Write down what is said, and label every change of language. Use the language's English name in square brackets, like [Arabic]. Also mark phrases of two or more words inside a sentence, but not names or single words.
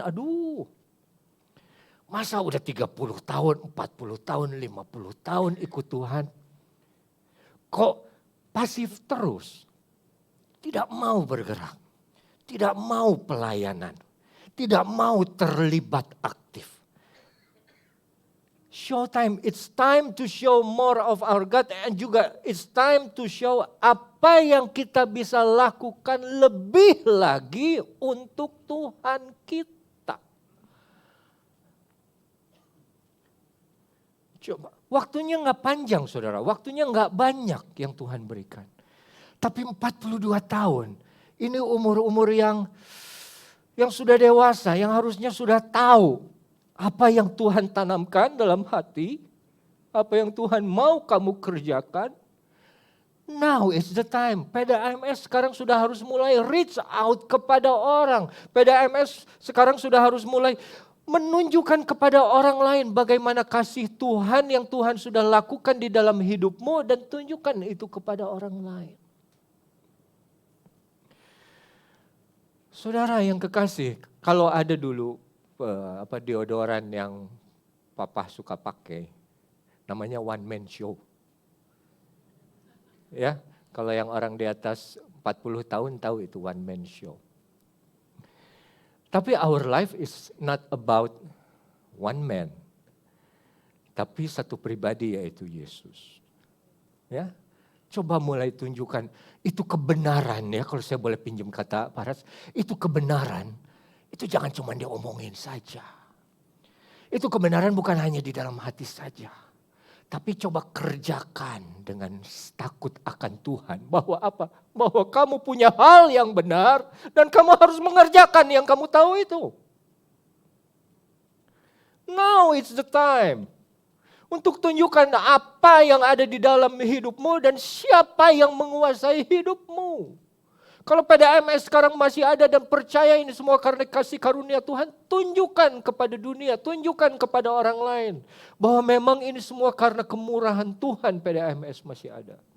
[Indonesian] Aduh, masa udah 30 tahun, 40 tahun, 50 tahun ikut Tuhan. Kok pasif terus? Tidak mau bergerak, tidak mau pelayanan, tidak mau terlibat aktif. [English] Showtime, it's time to show more of our God, and juga it's time to show [Indonesian] apa yang kita bisa lakukan lebih lagi untuk Tuhan kita. Coba, waktunya nggak panjang saudara, waktunya nggak banyak yang Tuhan berikan. Tapi 42 tahun, ini umur-umur yang sudah dewasa, yang harusnya sudah tahu apa yang Tuhan tanamkan dalam hati, apa yang Tuhan mau kamu kerjakan. [English] Now is the time. [Indonesian] PDAMS sekarang sudah harus mulai [English] reach out [Indonesian] kepada orang. PDAMS sekarang sudah harus mulai menunjukkan kepada orang lain bagaimana kasih Tuhan yang Tuhan sudah lakukan di dalam hidupmu dan tunjukkan itu kepada orang lain. Saudara yang kekasih, kalau ada dulu deodoran yang papa suka pakai, namanya [English] one man show. [Indonesian] Ya, kalau yang orang di atas 40 tahun tahu itu [English] one man show. Tapi our life is not about one man, [Indonesian] tapi satu pribadi yaitu Yesus. Ya. Coba mulai tunjukkan itu kebenaran ya, kalau saya boleh pinjam kata Paras, itu kebenaran, itu jangan cuma diomongin saja. Itu kebenaran bukan hanya di dalam hati saja, tapi coba kerjakan dengan takut akan Tuhan. Bahwa apa? Bahwa kamu punya hal yang benar dan kamu harus mengerjakan yang kamu tahu itu. [English] Now it's the time. [Indonesian] Untuk tunjukkan apa yang ada di dalam hidupmu dan siapa yang menguasai hidupmu. Kalau PDAMS sekarang masih ada dan percaya ini semua karena kasih karunia Tuhan, tunjukkan kepada dunia, tunjukkan kepada orang lain. Bahwa memang ini semua karena kemurahan Tuhan PDAMS masih ada.